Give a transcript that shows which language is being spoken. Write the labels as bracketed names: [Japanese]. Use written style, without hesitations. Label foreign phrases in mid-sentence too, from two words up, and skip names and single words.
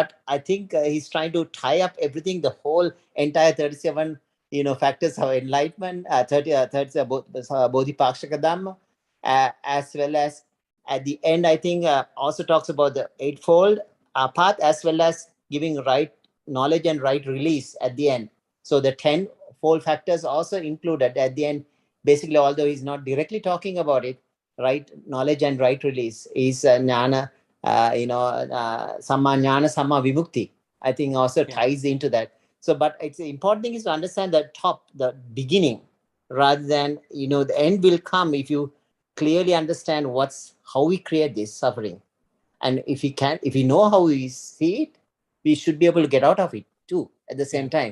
[English] But I think he's trying to tie up everything, the whole entire 37 factors of enlightenment, 37 [Pali] bodhipakshaka dhamma, [English] as well as at the end, I think also talks about the eightfold path, as well as giving right knowledge and right release at the end. So the 10 fold factors also included at the end. Basically, although he's not directly talking about it, right knowledge and right release is [Pali] jnana, samma jnana, samma vimukti. [English] I think also ties into that. So, but it's the important thing is to understand the beginning, rather than the end will come if you clearly understand how we create this suffering. And if we know how we see it, we should be able to get out of it too at the same time.